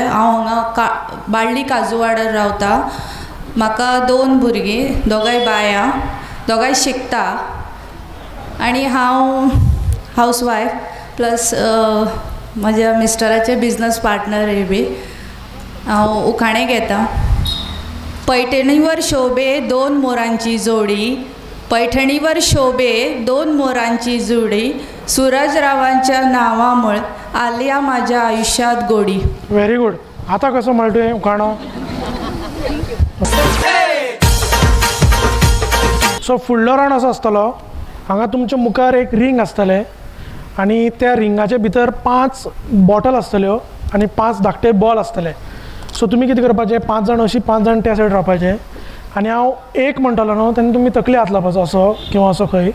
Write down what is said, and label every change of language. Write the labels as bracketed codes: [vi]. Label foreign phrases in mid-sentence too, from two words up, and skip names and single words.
[kok] हांव हांगा बाळ्ळी काजू वाड्यार रावता. म्हाका 2 भुरगीं, दोगांय बाया, दोगांय शिकता आनी हांव [en] housewife plus [kok] म्हज्या मिस्टराचे [en] business partner [kok] बी. हांव उखाणे घेता. [mr] पैठणीवर शोभे 2 मोरांची जोडी, पैठणीवर शोभे 2 मोरांची जोडी, सूरजरावांच्या नावामुळे आल्या माझ्या आयुष्यात गोडी. [en] very good. [mr] आता कसं म्हणतोय उखाणो. [kok] सो फुडलो राउंड असो आसतलो. हांगा तुमच्या मुखार एक रिंग आसतलें आनी त्या रिंगाच्या भितर 5 बॉटल आसतल्यो आनी 5 धाकटे बॉल आसतले. सो तुमी कितें करपाचें, 5 जाण अशीं 5 जाण त्या सायड रावपाचें आनी हांव 1 म्हणटलो न्हू तेन्ना तुमी तकले हात लावपाचो असो किंवा असो खंय.